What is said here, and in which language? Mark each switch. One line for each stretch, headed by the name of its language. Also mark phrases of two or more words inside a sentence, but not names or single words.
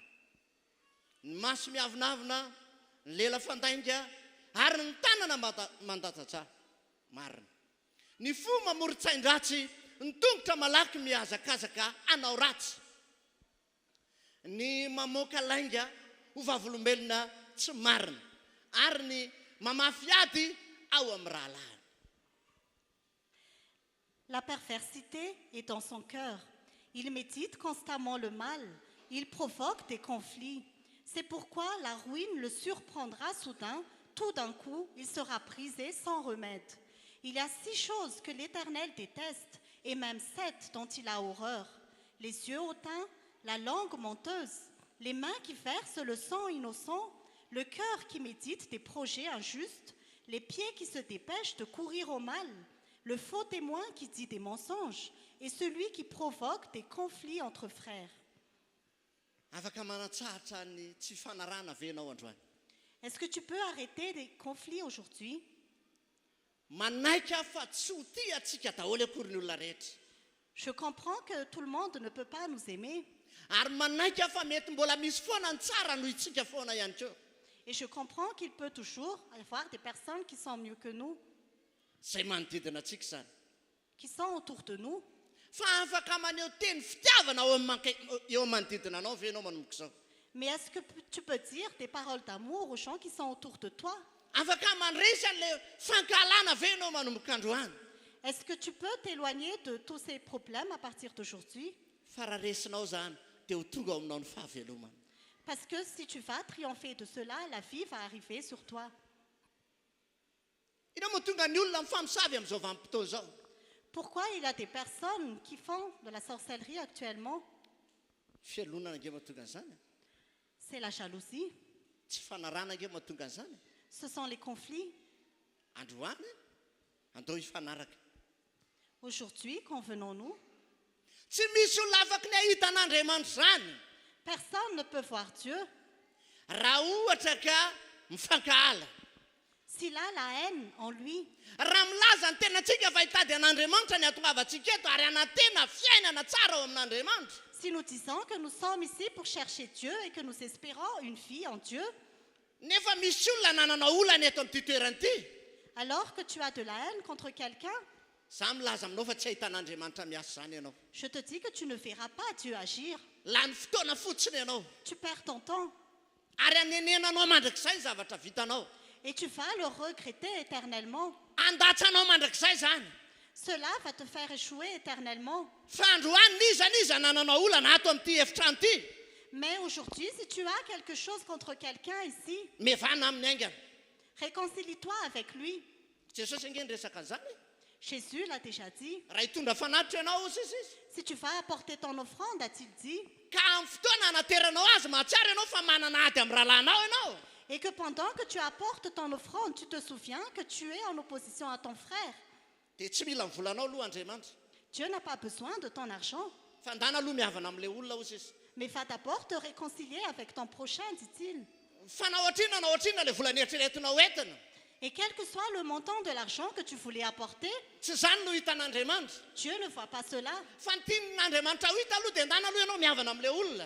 Malagasy: Ny maso miavinavina, ny lela fandainga, ary ny tanana mandatatra marina. Ny fo mamoritsain-dratsy, ny tongotra malaky mihazakazaka anao ratsy. Ny mamoaka lainga ho vavolombelona tsy marina, ary ny mamafy ady ao amin'ny rahalahiny.
French: La perversité est dans son cœur. Il médite constamment le mal. Il provoque des conflits. C'est pourquoi la ruine le surprendra soudain. Tout d'un coup, il sera brisé sans remède. Il y a 6 choses que l'Éternel déteste, et même 7 dont il a horreur. Les yeux hautains, la langue menteuse, les mains qui versent le sang innocent, le cœur qui médite des projets injustes, les pieds qui se dépêchent de courir au mal, le faux témoin qui dit des mensonges et celui qui provoque des conflits entre frères.
Malagasy: Afaka manatsahatra ny tsy fanarahana ve ianao androany?
French: Est-ce que tu peux arrêter des conflits aujourd'hui?
Malagasy: Manaika fa tsy ho tia atsika daholo akory ny olona rehetra.
French: Je comprends que tout le monde ne peut pas nous aimer.
Malagasy: Ary manaiky fa mety mbola misy foana ny tsara noho itsika foana ihany keo.
French: Et je comprends qu'il peut toujours y avoir des personnes qui sont mieux que nous,
Malagasy: Zay manodidina atsika zany.
French: qui sont autour de nous.
Malagasy: Fa afaka maneho teny fitiavana eo amin'ny manodidina anao ve ianao manomboka izao.
French: Mais est-ce que tu peux dire des paroles d'amour aux gens qui sont autour de toi?
Malagasy: Afaka mandresy an'ilay fankalana ve ianao manomboka androany.
French: Est-ce que tu peux t'éloigner de tous ces problèmes à partir d'aujourd'hui?
Malagasy: Fa raha resinao zany dia ho tonga ao aminao ny fahavelomana.
French: Parce que si tu vas triompher de cela, la vie va arriver sur toi.
Malagasy: Inao moa tonga ny olona mifamosavy amin'izao vanim-potoana izao.
French: Pourquoi il y a des personnes qui font de la sorcellerie actuellement?
Malagasy: Fialonana ange mahatonga an'izany.
French: C'est la jalousie,
Malagasy: Tsy fanarana ange mahatonga an'izany.
French: ce sont les conflits.
Malagasy: Androany andao hifanaraka.
French: Aujourd'hui, convenons-nous,
Malagasy: Tsy misy olona afaka ny ahita an'Andriamanitra zany
French: personne ne peut voir Dieu.
Malagasy: raha ohatra ka mifankahala.
French: S'il a la haine en lui,
Malagasy: Raha milaza ny tenantsika fa hitady an'Andriamanitra ny atongavantsika eto ary anatena fiainana tsara ao amin'Andriamanitra.
French: si nous disons que nous sommes ici pour chercher Dieu et que nous espérons une vie en Dieu,
Malagasy: Nefa misy olona nanana olana eto amin'ity toerana ity.
French: alors que tu as de la haine contre quelqu'un,
Malagasy: Za milaza aminao fa tsy ahitan'Andriamanitra miasa zany ianao.
French: je te dis que tu ne verras pas Dieu agir.
Malagasy: Lany fotoana fotsiny ianao.
French: Tu perds ton temps
Malagasy: Ary anenenanao mandrakizay zavatra vitanao.
French: et tu vas le regretter éternellement.
Malagasy: Andatsanao mandrakizay zany.
French: Cela va te faire échouer éternellement.
Malagasy: Fa androany niza nananao olana ato amin'ity efitrano ity.
French: Mais aujourd'hui, si tu as quelque chose contre quelqu'un ici,
Malagasy: Mevana amin'ny aingana.
French: réconcilie-toi avec lui.
Malagasy: Jesosy ange nyresaka an'izany.
French: Jésus l'a déjà dit.
Malagasy: Raha hitondra fanatitra ianao ozy izy.
French: Si tu vas apporter ton offrande, a-t-il dit,
Malagasy: Ka amin'ny fotoana anateranao azy mahatsiaro ianao fa manana ady amin'ny rahalahinao ianao.
French: et que pendant que tu apportes ton offrande, tu te souviens que tu es en opposition à ton frère.
Malagasy: Dia tsy mila mivolanao aloha Andriamanitra.
French: Dieu n'a pas besoin de ton argent,
Malagasy: Fa ndana aloha mihavana amin'ilay olona ozy izy.
French: mais va d'abord te réconcilier avec ton prochain, dit-il.
Malagasy: Fa nahoatrina ilay vola nieritreretinao entina.
French: Et quel que soit le montant de l'argent que tu voulais apporter,
Malagasy: Tsy zany no hitan'Andriamanitra.
French: Dieu ne voit pas cela.
Malagasy: Fa ny tian'Andriamanitra ho hita aloha dia ndana aloha ianao mihavana amin'ilay olona.